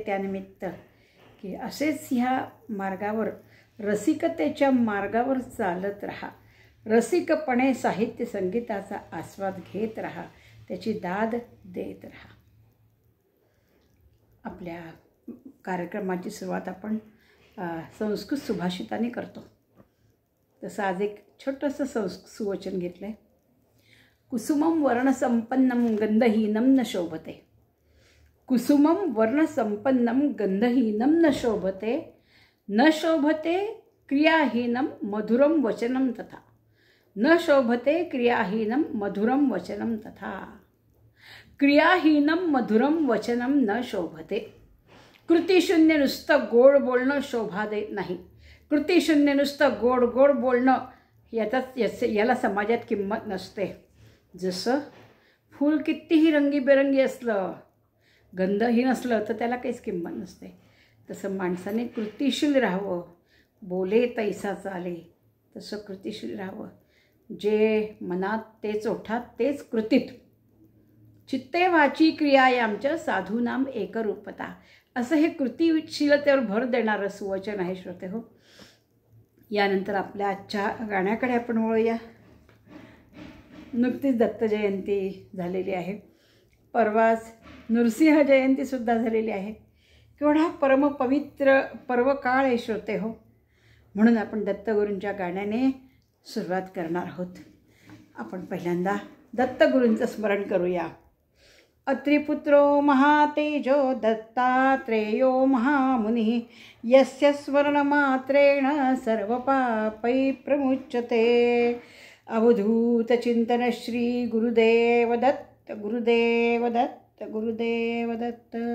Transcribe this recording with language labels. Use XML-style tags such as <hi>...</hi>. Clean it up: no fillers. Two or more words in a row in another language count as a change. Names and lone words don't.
<mr>त्यानिमित्त की असेच ह्या मार्गावर, रसिकतेच्या मार्गावर चालत राहा, रसिकपणे साहित्य संगीताचा आस्वाद घेत राहा, त्याची दाद देत राहा. आपल्या कार्यक्रमाची सुरुवात आपण संस्कृत सुभाषिताने करतो. तसं आज एक छोटंसं सुवचन घेतलं आहे.</mr> <sa>कुसुमं वर्णसंपन्नं गंधहीनं न शोभते. कुसुमं वर्णसंपन्नं गंधहीनं न शोभते. न शोभते क्रियाहीनं मधुरं वचनं तथा. न शोभते क्रियाहीनं मधुरं वचनं तथा. क्रियाहीनं मधुरं वचनं न शोभते.</sa> <mr>कृतिशून्य नुसतं गोड बोलणं शोभा देत नाही. कृतिशून्य नुसतं गोड गोड बोलणं याला समाजात किंमत नसते. जसं फूल कितीही रंगीबेरंगी असलं, गंधही नसलं तर त्याला काहीच किंमत नसते. तसं माणसाने कृतिशील राहावं. बोले तैसा चाले, तसं कृतिशील राहावं. जे मनात तेच ओठात तेच कृतीत.</mr> <sa>चित्ते वाची क्रियायामच्या साधूनाम एकरूपता,</sa> <mr>असं हे कृतिशीलतेवर भर देणारं सुवचन आहे श्रोते हो. यानंतर आपल्या आजच्या गाण्याकडे आपण वळूया. नुकतीच दत्त जयंती झालेली आहे, परवाच नृसिंह जयंतीसुद्धा झालेली आहे. केवढा परमपवित्र पर्वकाळ आहे श्रोते हो. म्हणून आपण दत्तगुरूंच्या गाण्याने सुरुवात करणार आहोत. आपण पहिल्यांदा दत्तगुरूंचं स्मरण करूया.</mr> <sa>अत्रिपुत्रो महातेजो दत्तात्रेयो महामुनिः यस्य स्वर्णमात्रेण सर्वपापै प्रमुच्यते.</sa> <mr>अवधूतचिंतन श्री गुरुदेव दत्त, गुरुदेव दत्त, गुरुदेव दत्त.</mr>